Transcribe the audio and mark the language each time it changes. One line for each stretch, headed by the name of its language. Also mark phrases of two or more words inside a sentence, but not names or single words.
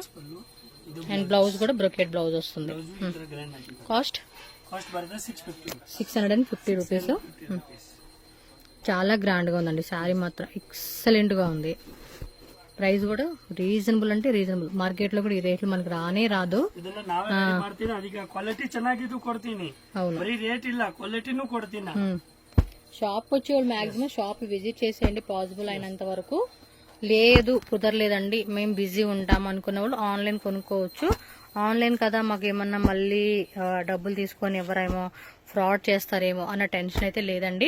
Telugu: అండ్ బ్లౌజ్ కూడా
English: brocade blouse
Telugu: వస్తుంది. కాస్ట్ 650 రూపీస్. చాలా గ్రాండ్ గా ఉందండి శారీ, మాత్రం ఎక్సలెంట్ గా ఉంది. ప్రైస్ కూడా రీజనబుల్ అంటే రీజనబుల్, మార్కెట్ లో కూడా ఈ రేట్లు మనకి రానే రాదు.
Kannada: ಕ್ವಾಲಿಟಿ ಚೆನ್ನಾಗಿದ್ದು ಕೊಡ್ತೀನಿ, ಬರೀ ರೇಟ್ ಇಲ್ಲ, ಕ್ವಾಲಿಟಿನೂ ಕೊಡ್ತೀನಿ.
Telugu: షాప్ వచ్చి వాళ్ళు
English: maximum shop visit
Telugu: చేసేయండి పాసిబుల్ అయినంత వరకు. లేదు కుదరలేదండి మేము బిజీ ఉంటాం అనుకున్న వాళ్ళు ఆన్లైన్ కొనుక్కోవచ్చు. ఆన్లైన్ కదా మాకు ఏమన్నా మళ్ళీ డబ్బులు తీసుకొని ఎవరేమో ఫ్రాడ్ చేస్తారేమో అన్న టెన్షన్ అయితే లేదండి.